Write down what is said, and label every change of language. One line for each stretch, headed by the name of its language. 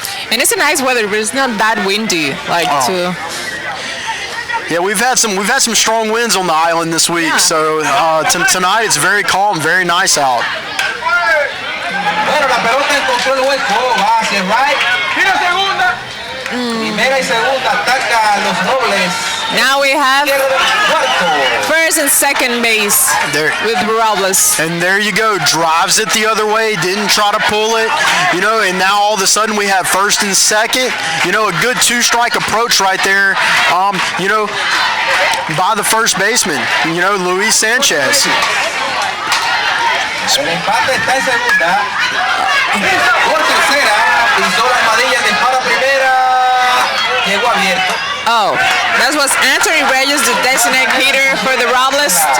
English: And it's a nice weather, but it's not that windy. Yeah, we've had some strong winds on the island this week. Yeah. So tonight it's very calm, very nice out.
Spanish: Bueno, la pelota encontró el hueco, va hacia el right. Tira segunda. Primera y segunda, ataca a los Robles.
English: Now we have first and second base with Robles. And there you go, drives it the other way, didn't try to pull it, you know, and now all of a sudden we have first and second, you know, a good two-strike approach right there, you know, by the first baseman, you know, Luis Sanchez.
Spanish: El empate está en segunda. Por tercera, pisó la armadilla, dispara primera, llegó abierto.
English: Oh, that was Anthony Reyes, the designated hitter for the Robles.